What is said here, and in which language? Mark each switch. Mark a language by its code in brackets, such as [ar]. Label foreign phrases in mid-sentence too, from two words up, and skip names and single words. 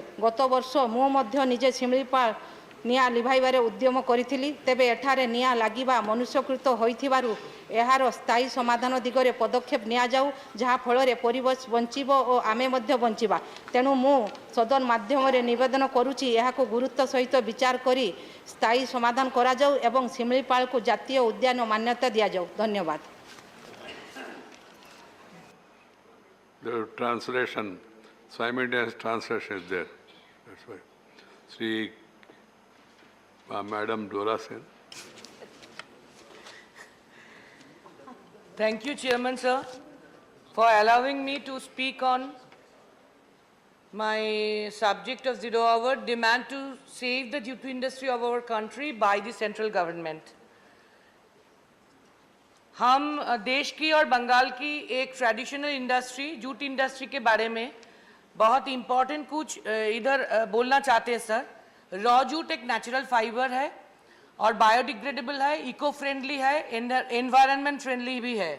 [or] ଗତ ବର୍ଷ ମୁଁ ନିଜେ ଶିମିଳିପାଳ ନିଆଁ ଲିଭାଇବାର ଉଦ୍ୟମ କରି, ତେବେ ଏଠାରେ ନିଆଁ ଲାଗିବା ମନୁଷ୍ୟକୃତ ହୋଇଥିବାରୁ ଏହାର ସ୍ଥାୟୀ ସମାଧାନ ଦିଗରେ ପଦକ୍ଷେପ ନିଆ ଯାଉ, ଯାହା ଫଳ ପରିବେଶ ବଞ୍ଚିବ ଓ ଆମେ ମଧ୍ୟ ବଞ୍ଚିବା। ତେଣୁ ମୁଁ ସଦନ ମାଧ୍ୟମ ନିବେଦନ କରୁଛି ଏହାକୁ ଗୁରୁତ୍ୱ ସହିତ ବିଚାର କରି ସ୍ଥାୟୀ ସମାଧାନ କରା ଯାଉ ଏବଂ ଶିମିଳିପାଳ କୁ ଜାତୀୟ ଉଦ୍ୟାନ ମାନ୍ୟତା ଦିଆ ଯାଉ। ଧନ୍ୟବାଦ। [en] The translation, simultaneous translation is there. That's why. Sri Madam Dora Sen. Thank you, Chairman, sir, for allowing me to speak on my subject of 0 hour, demand to save the jute industry of our country by the central government. [hi] हम देश की और बंगाल की एक [en] traditional industry jute industry [hi] के बारे में बहुत इम्पोर्टेंट कुछ इधर बोलना चाहते हैं सर। [en] raw jute [hi] एक [en] natural fiber [hi] है और बायोडिग्रेडेबल है, [en] eco friendly [hi] है, [en] environment friendly [hi] भी है।